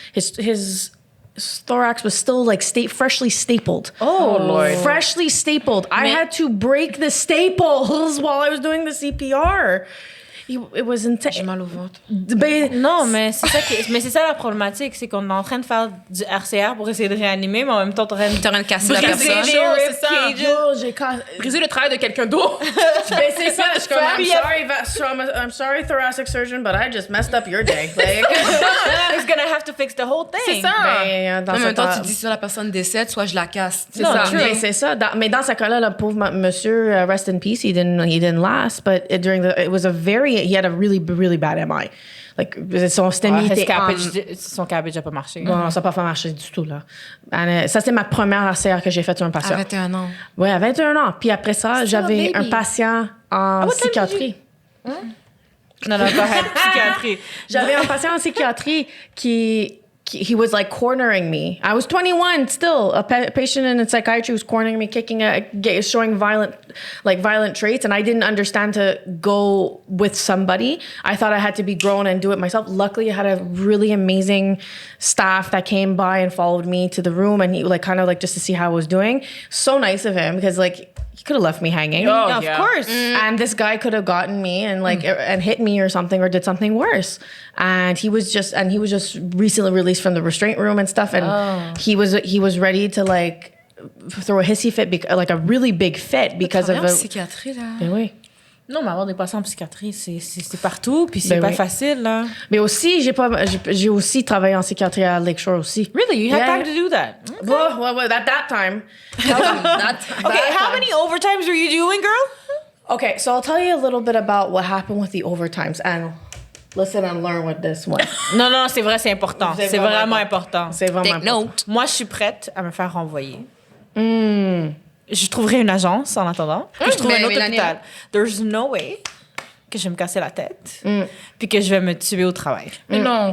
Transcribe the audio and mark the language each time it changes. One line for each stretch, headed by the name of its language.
English: His thorax was still like freshly stapled. Oh, Lord. Freshly stapled. I had to break the staples while I was doing the CPR. It was intense.
French: J'ai mal au ventre. Non, mais c'est ça la problématique, c'est qu'on est en train de faire du RCR pour essayer de réanimer, mais en même temps, t'es en train de casser la personne. C'est ça. Briser le travail de quelqu'un d'autre. Ben, c'est ça. Je suis comme,
English: I'm sorry, thoracic surgeon, but I just messed up your day.
French: Like, He's gonna have to fix the whole thing. C'est ça. Ben, En même temps, tu dis soit la personne décède, soit je la casse. C'est ça. Mais c'est ça. Mais dans ce cas-là, le pauvre monsieur,
English: rest in peace, he didn't last. But he had a really, really bad MI.
French: Like, son STEMI était son cabbage n'a pas marché. Non, ça n'a pas marché du tout, là. Ça, c'est ma première RCR que j'ai faite sur un patient. À 21 ans. Oui, à 21 ans. Puis après ça, j'avais un patient en psychiatrie.
English: Non, go ahead. Psychiatrie.
French: J'avais un patient en psychiatrie qui
English: he was like cornering me. I was 21 still. A patient in psychiatry was cornering me, showing violent traits, and I didn't understand to go with somebody. I thought I had to be grown and do it myself. Luckily, I had a really amazing staff that came by and followed me to the room, and he like kind of like just to see how I was doing. So nice of him, because like he could have left me hanging. Of course. And this guy could have gotten me and like and hit me or something, or did something worse. And he was just recently released from the restraint room and stuff, and he was ready to like throw a hissy fit, like a really big fit because of a
French: psychiatrie là. Ben oui. Non, mais avoir des patients en psychiatrie, c'est partout, puis c'est pas facile, là. Mais aussi, j'ai aussi travaillé en psychiatrie à Lakeshore aussi.
English: Really? You had time to do that? Well, at that time. Okay, how many overtimes were you doing, girl? Okay, so I'll tell you a little bit about what happened with the overtimes, and listen and learn with this one.
French: Non, c'est vrai, c'est important. C'est vraiment important. C'est vraiment important. Note. Moi, je suis prête à me faire renvoyer. Je trouverai une agence en attendant. Puis je trouverai un autre hôpital.
English: There's no way
French: que je vais me casser la tête puis que je vais me tuer au travail. Mais non.